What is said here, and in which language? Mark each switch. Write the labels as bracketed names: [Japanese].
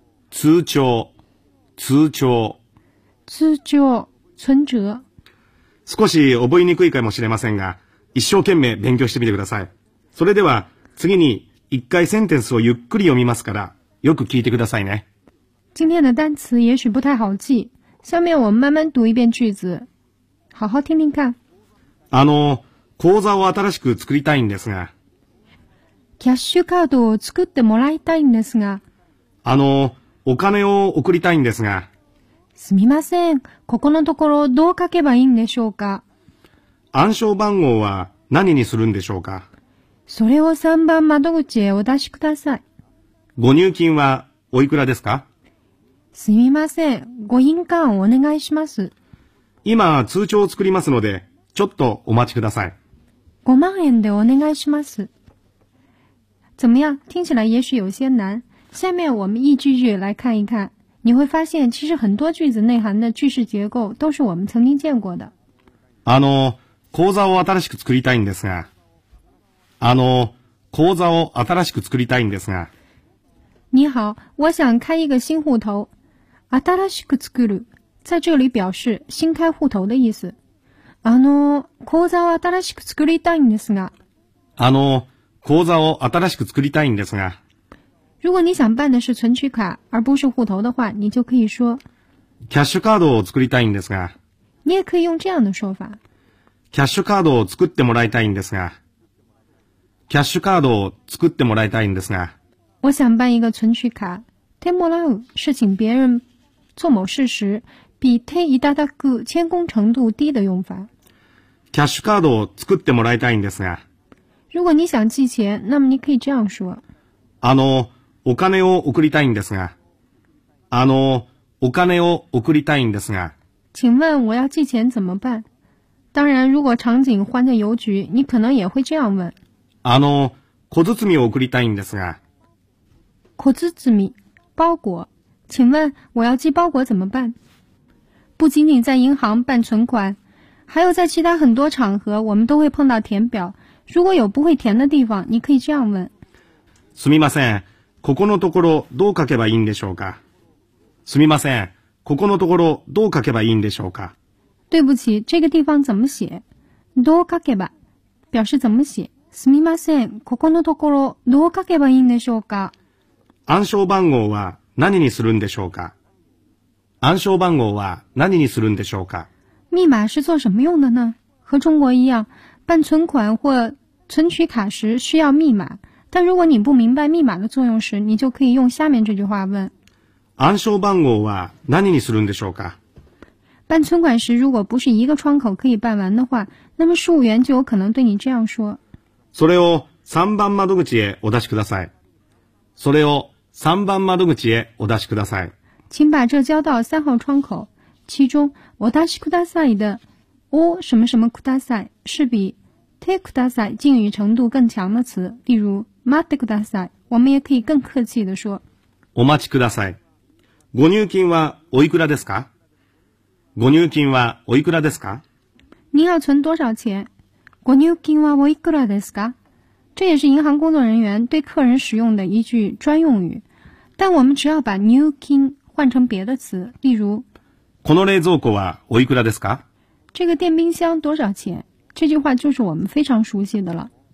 [Japanese] 通帳，通帳， [Chinese] 通帳，存折。 [Japanese] 少し覚えにくいかもしれませんが、一生懸命勉強してみてください。それでは次に一回センテンスをゆっくり読みますから。よく聞いてくださいね。 [Chinese] 今天的单词也许不太好记。下面我们慢慢读一遍句子。好好听听看。 [Japanese] 口座を新しく作りたいんですが。キャッシュカードを作ってもらいたいんですが。お金を送りたいんですが。すみません。ここのところどう書けばいいんでしょうか。暗証番号は何にするんでしょうか。それを3番窓口へお出しください。ご入金はおいくらですか？すみません、ご印鑑をお願いします。今通帳を作りますので、ちょっとお待ちください。 5万円でお願いします。 [Chinese] 怎么样？听起来也许有些难。下面我们一句句来看一看，你会发现其实很多句子内含的句式结构都是我们曾经见过的。 [Japanese] 口座を新しく作りたいんですが、口座を新しく作りたいんですが。 [Chinese] 你好，我想开一个新户头。 [Japanese] 新しく作る， [Chinese] 在这里表示新开户头的意思。 [Japanese] 口座を新しく作りたいんですが。口座を新しく作りたいんですが。 [Chinese] 如果你想办的是存取卡而不是户头的话，你就可以说。 [Japanese] キャッシュカードを作りたいんですが。 [Chinese] 你也可以用这样的说法。 [Japanese] キャッシュカードを作ってもらいたいんですが。キャッシュカードを作ってもらいたいんですが。 [Chinese] 我想办一个存取卡。てもらう是请别人做某事时，比ていただく谦恭程度低的用法。 [Japanese] キャッシュカードを作ってもらいたいんですが。 [Chinese] 如果你想寄钱，那么你可以这样说。 [Japanese] お金を送りたいんですが。お金を送りたいんですが。 [Chinese] 请问我要寄钱怎么办？当然，如果场景换在邮局，你可能也会这样问。 [Japanese] 小包を送りたいんですが。 [Chinese] 小包米，包裹。请问我要寄包裹怎么办？不仅仅在银行办存款，还有在其他很多场合，我们都会碰到填表。如果有不会填的地方，你可以这样问： [Japanese] すみません、ここのところどう書けばいいんでしょうか。すみません。ここのところどう書けばいいんでしょうか。 [Chinese] 对不起，这个地方怎么写？どう書けば表示怎么写？ [Japanese] すみません。ここのところどう書けばいいんでしょうか。暗証番号は何にするんでしょうか。暗証番号は何にするんでしょうか。 [Chinese] 密码是做什么用的呢？和中国一样，办存款或存取卡时需要密码。但如果你不明白密码的作用时，你就可以用下面这句话问。 [Japanese] 暗証番号は何にするんでしょうか。 [Chinese] 办存款时如果不是一个窗口可以办完的话，那么事务员就有可能对你这样说。 [Japanese] それを3番窓口へお出しください。それを3番窓口へお出しください。 [Chinese] 请把这交到3号窗口。其中お出しください的お什么什么ください是比てください敬语程度更强的词。 [Japanese] 例如待ってください。 [Chinese] 我们也可以更客气的说。 [Japanese] お待ちください。ご入金はおいくらですか？ご入金はおいくらですか？ [Chinese] 您要存多少钱？ [Japanese] ご入金はおいくらですか？ [Chinese] 这也是银行工作人员对客人使用的一句专用语。但我们只要把入金换成别的词，例如。 [Japanese] この冷蔵庫はおいくらですか？ [Chinese] 这个电冰箱多少钱？这句话就是我们非常熟悉的了。